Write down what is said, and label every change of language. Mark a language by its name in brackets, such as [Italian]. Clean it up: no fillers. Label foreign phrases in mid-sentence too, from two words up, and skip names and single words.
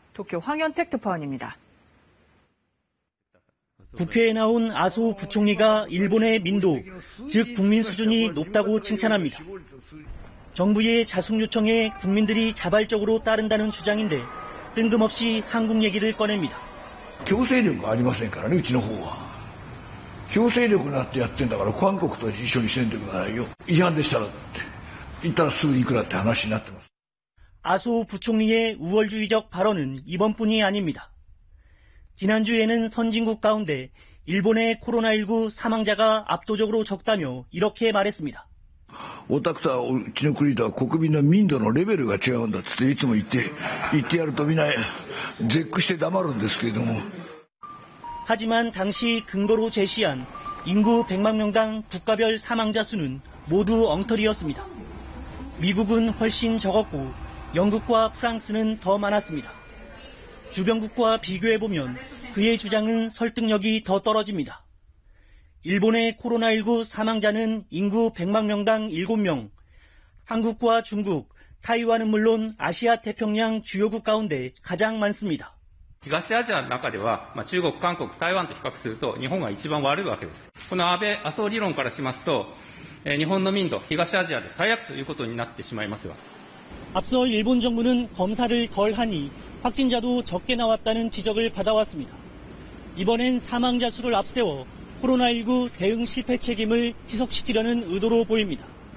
[Korean] 도쿄 황현택 특파원입니다. 국회에 나온 아소 부총리가 일본의 민도, 즉 국민 수준이 높다고 칭찬합니다. 정부의 자숙 요청에 국민들이 자발적으로 따른다는 주장인데 뜬금없이 한국 얘기를 꺼냅니다. [Japanese] 強制力がありませんからね、うちの方は。強制力になってやってんだから、韓国と一緒にせんとくださいよ。違反でしたらって。言ったらすぐいくらって話になってます。 [Korean] 아소 부총리의 우월주의적 발언은 이번뿐이 아닙니다. 지난주에는 선진국 가운데 일본의 코로나19 사망자가 압도적으로 적다며 이렇게 말했습니다. [Japanese] オタクとはうちの国とは国民の民度のレベルが違うんだっていつも言ってやるとみんな絶句して黙るんですけれども. [Korean] 하지만 당시 근거로 제시한 인구 100만 명당 국가별 사망자 수는 모두 엉터리였습니다. 미국은 훨씬 적었고 영국과 프랑스는 더 많았습니다. 주변국과 비교해보면 그의 주장은 설득력이 더 떨어집니다. 일본의 코로나19 사망자는 인구 100만 명당 7명, 한국과 중국, 타이완은 물론 아시아 태평양 주요국 가운데 가장 많습니다. [Japanese] 東アジアの中では、中国、韓国、台湾と比較すると日本が一番悪いわけです。この安倍・麻生理論からしますと、日本の民度、東アジアで最悪ということになってしまいますが. [Korean] 앞서 일본 정부는 검사를 덜 하니 확진자도 적게 나왔다는 지적을 받아왔습니다. 이번엔 사망자 수를 앞세워 코로나19 대응 실패 책임을 희석시키려는 의도로 보입니다.